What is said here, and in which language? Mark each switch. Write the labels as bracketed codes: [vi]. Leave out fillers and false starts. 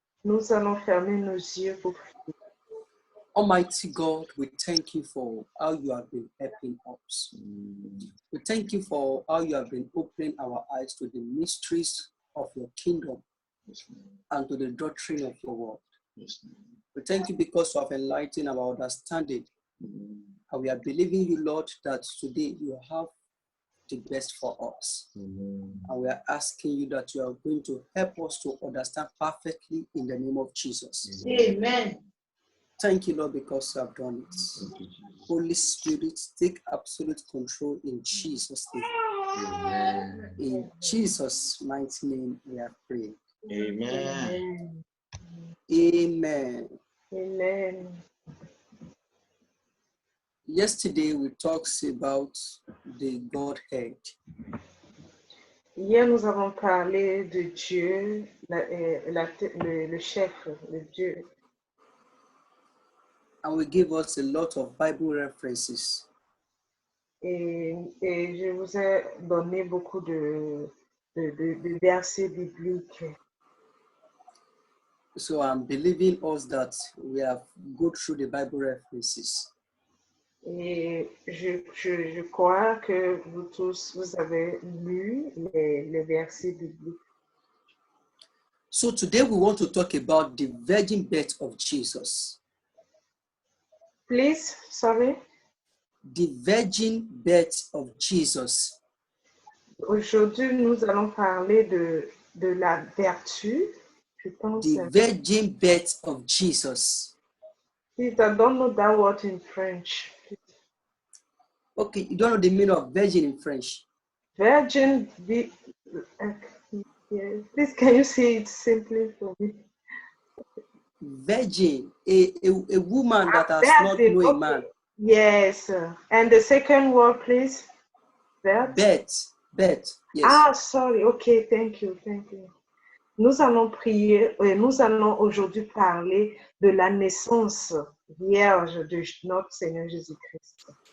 [fr] Nous allons fermer nos yeux pour prier. [en] Almighty God, we thank you for how you have been helping us. We thank you for how you have been opening our eyes to the mysteries of your kingdom and to the doctrine of your word. We thank you because you have enlightened our understanding. And we are believing you, Lord, that today you have the best for us. And we are asking you that you are going to help us to understand perfectly in the name of Jesus. Amen. Thank you, Lord, because you have done it. Holy Spirit, take absolute control in Jesus' name. Amen. In Jesus' mighty name, we are praying. Amen. Amen. Amen. Yesterday, we talked about the Godhead. [fr] Hier, nous avons parlé de Dieu, le chef, le Dieu. [en] And we give us a lot of Bible references. [fr] Et je vous ai donné beaucoup de versets bibliques. [en] So I'm believing us that we have go through the Bible references. [fr] Et je crois que vous tous, vous avez lu les versets bibliques. [en] So today we want to talk about the virgin birth of Jesus. Please, sorry. The virgin birth of Jesus. [fr] Aujourd'hui, nous allons parler de la vertu, je pense. [en] The virgin birth of Jesus. Please, I don't know that word in French. Okay, you don't know the meaning of virgin in French? Virgin, Yes. Please, can you say it simply for me? Virgin, a woman that has That's not it. known a Okay. man. Yes. And the second word, please. Beth. Yes. Ah, sorry. Okay, thank you. [fr] Nous allons prier, nous allons aujourd'hui parler de la naissance vierge de notre Seigneur Jésus-Christ.